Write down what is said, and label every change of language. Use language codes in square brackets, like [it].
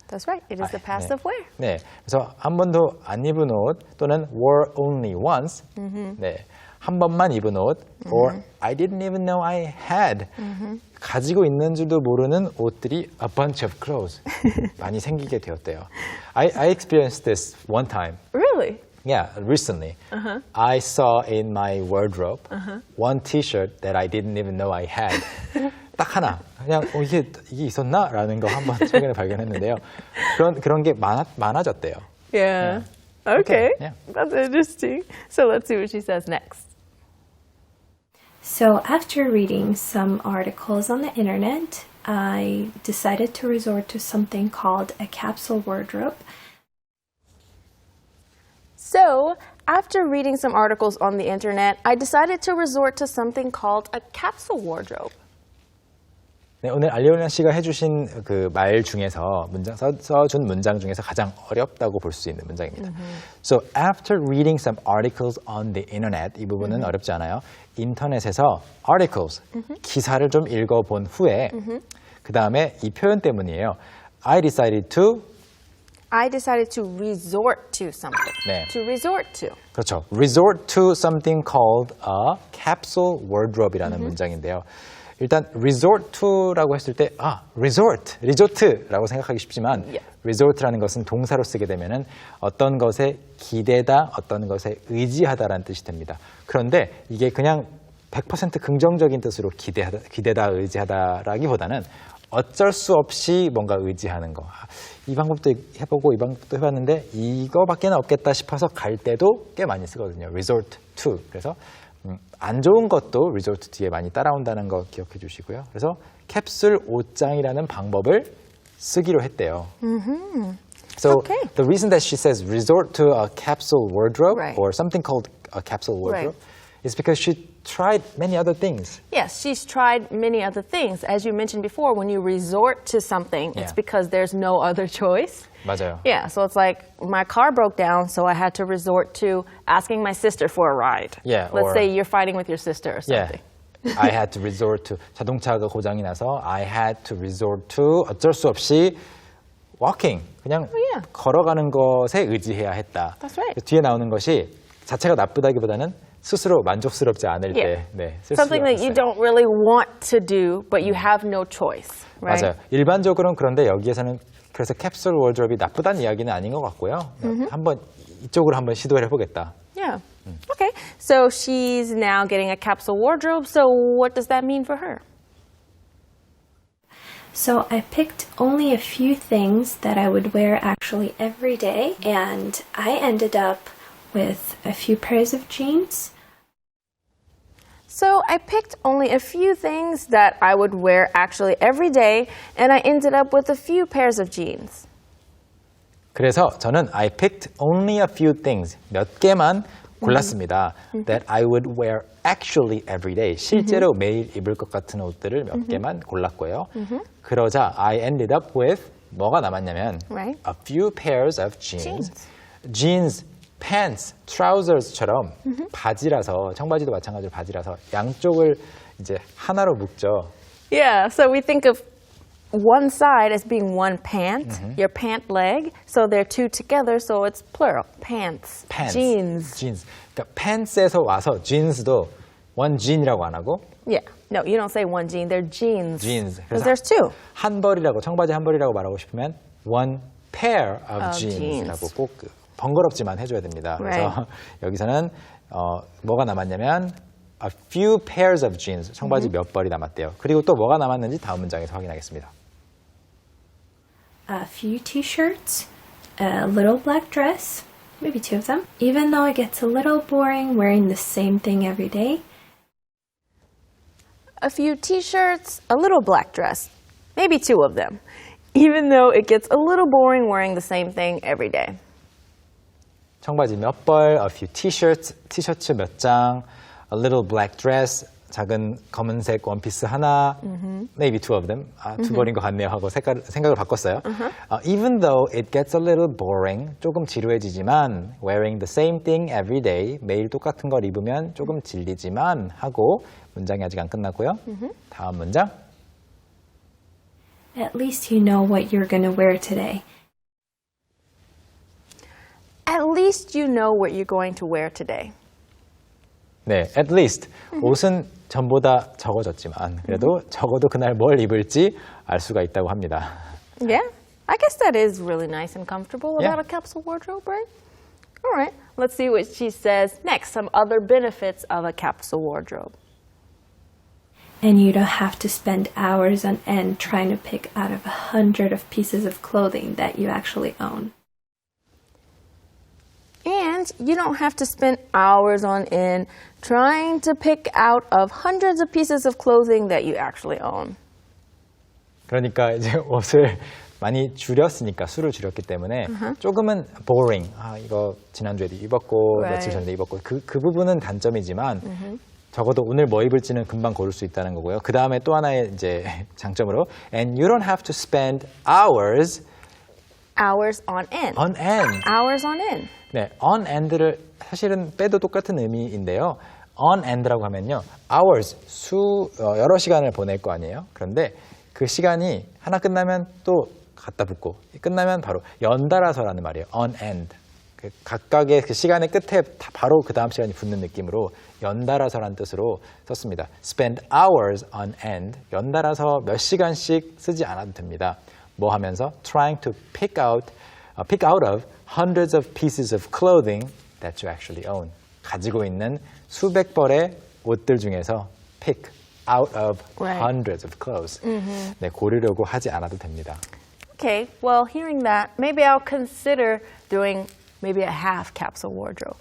[en] That's right. It is the passive wear. [ko] 네, 그래서 한 번도 안 입은 옷 또는 [en] wore only once, [ko] 네, 한 번만 입은 옷, [en] or I didn't even know I had, [ko] 가지고 있는 줄도 모르는 옷들이 [en] a bunch of clothes [ko] 많이 생기게 되었대요. [en] I experienced this one time. Really? Yeah, recently. I saw in my wardrobe one T-shirt that I didn't even know I had. [ko] 딱 하나. 그냥 이게 있었나? 라는 거 한번 최근에 발견했는데요. 그런 게 많아졌대요. [en] Yeah. Okay. Yeah. That's interesting. So let's see what she says next. So after reading some articles on the internet, I decided to resort to something called a capsule wardrobe. So, after reading some articles on the internet, I decided to resort to something called a capsule wardrobe. [ko] 네, 오늘 알리오나 씨가 해주신 그 말 중에서 써준 문장 중에서 가장 어렵다고 볼 수 있는 문장입니다. [en] So after reading some articles on the internet, [ko] 이 부분은 어렵지 않아요. 인터넷에서 articles, 기사를 좀 읽어본 후에 그 다음에 이 표현 때문이에요. [en] I decided to resort to something. [ko] 네. [en] To resort to. [ko] 그렇죠. [en] Resort to something called a capsule wardrobe이라는 [ko] 문장인데요. 일단 resort to라고 했을 때 resort, 리조트라고 생각하기 쉽지만 resort라는 것은 동사로 쓰게 되면은 어떤 것에 기대다, 어떤 것에 의지하다라는 뜻이 됩니다. 그런데 이게 그냥 100% 긍정적인 뜻으로 기대다, 의지하다라기보다는 어쩔 수 없이 뭔가 의지하는 거. 이 방법도 해보고 이 방법도 해봤는데 이거밖에 없겠다 싶어서 갈 때도 꽤 많이 쓰거든요. [en] resort to. [ko] 그래서 안 좋은 것도 resort to에 많이 따라온다는 거 기억해 주시고요. 그래서 캡슐 옷장이라는 방법을 쓰기로 했대요. [en] So Okay. the reason that she says resort to a capsule wardrobe Right. or something called a capsule wardrobe Right. is because she tried many other things. Yes, she's tried many other things. As you mentioned before, when you resort to something, it's because there's no other choice. [ko] 맞아요. [en] Yeah, so it's like my car broke down, so I had to resort to asking my sister for a ride. Yeah, Let's or- say you're fighting with your sister or something. I had to resort to [ko] 자동차가 고장이 나서 [en] I had to resort to [ko] 어쩔 수 없이 [en] walking [ko] 그냥 [en] yeah. [ko] 걸어가는 것에 의지해야 했다. [en] That's right. [ko] 뒤에 나오는 것이 자체가 나쁘다기보다는 스스로 만족스럽지 않을 [en] Yeah. [ko] 때 쓸 [en] Something [ko] 수가 [en] that you [ko] 있어요. [en] don't really want to do, but you have no choice, right? [ko] 맞아요. 일반적으로는 그런데 여기에서는 그래서 캡슐 워드롭이 나쁘다는 이야기는 아닌 것 같고요. 한번 이쪽으로 한번 시도를 해보겠다. [en] Yeah. Okay, so she's now getting a capsule wardrobe, so what does that mean for her? So I picked only a few things that I would wear actually every day, and I ended up with a few pairs of jeans. So I picked only a few things that I would wear actually every day, and I ended up with a few pairs of jeans. [ko] 그래서 저는 [en] I picked only a few things, [ko] 몇 개만 골랐습니다. [en] That I would wear actually every day. [ko] 실제로 매일 입을 것 같은 옷들을 몇 개만 골랐고요. 그러자 [en] I ended up with [ko] 뭐가 남았냐면 [en] Right. a few pairs of jeans. [ko] Jeans, pants, trousers처럼 바지라서 청바지도 마찬가지로 바지라서 양쪽을 이제 하나로 묶죠. [en] Yeah, so we think of one side as being one pant, your pant leg. So they're two together, so it's plural. Pants, Pants, jeans. jeans. [ko] 그러니까 pants에서 와서 jeans도 one jean이라고 안 하고 [en] Yeah, no, you don't say one jean. They're jeans. jeans. Because there's two. 한 벌이라고 청바지 한 벌이라고 말하고 싶으면 one pair of Of jeans라고 jeans. [ko] 꼭 번거롭지만 해줘야 됩니다. 그래서 [en] Right. [ko] 여기서는 뭐가 남았냐면 [en] a few pairs of jeans [ko] 청바지 몇 벌이 남았대요. 그리고 또 뭐가 남았는지 다음 문장에서 확인하겠습니다. [en] A few t-shirts, a little black dress, maybe two of them. Even though it gets a little boring wearing the same thing every day, A few t-shirts, a little black dress, maybe two of them. Even though it gets a little boring wearing the same thing every day. [ko] 청바지 몇 벌, [en] a few t-shirts, [ko] 티셔츠 몇 장, [en] a little black dress, [ko] 작은 검은색 원피스 하나, [en] maybe two of them, [ko] 두 벌인 것 같네요 하고 생각을 바꿨어요. [en] Even though it gets a little boring, [ko] 조금 지루해지지만 [en] wearing the same thing every day, [ko] 매일 똑같은 걸 입으면 조금 질리지만 하고 문장이 아직 안 끝났고요. 다음 문장. [en] at least you know what you're going to wear today. At least you know what you're going to wear today. [ko] 네, at least 옷은 전보다 적어졌지만 그래도 적어도 그날 뭘 입을지 알 수가 있다고 합니다. [en] Yeah, I guess that is really nice and comfortable Yeah. about a capsule wardrobe, right? All right, let's see what she says next. Some other benefits of a capsule wardrobe. And you don't have to spend hours on end trying to pick out of 100 of pieces of clothing that you actually own. And you don't have to spend hours on end trying to pick out of hundreds of pieces of clothing that you actually own. [ko] 그러니까 이제 옷을 많이 줄였으니까 수를 줄였기 때문에 조금은 boring. 이거 지난주에도 입었고 [en] Right. [ko] 며칠 전에 입었고 그 부분은 단점이지만 적어도 오늘 뭐 입을지는 금방 고를 수 있다는 거고요. 그 다음에 또 하나의 이제 장점으로 [en] and you don't have to spend hours on end. on end. Hours on end. [ko] 네, on end를 사실은 빼도 똑같은 의미인데요. on end라고 하면요, hours 여러 시간을 보낼 거 아니에요. 그런데 그 시간이 하나 끝나면 또 갖다 붙고 끝나면 바로 연달아서라는 말이에요. [en] on end. [ko] 각각의 그 시간의 끝에 바로 그 다음 시간이 붙는 느낌으로 연달아서라는 뜻으로 썼습니다. [en] Spend hours on end. [ko] 연달아서 몇 시간씩 쓰지 않아도 됩니다. 뭐 하면서? [en] Trying to pick out of hundreds of pieces of clothing that you actually own. [ko] 가지고 있는 수백 벌의 옷들 중에서 [en] pick out of hundreds of clothes. [ko] 네, 고르려고 하지 않아도 됩니다. [en] Okay, well, hearing that, maybe I'll consider doing maybe a half capsule wardrobe.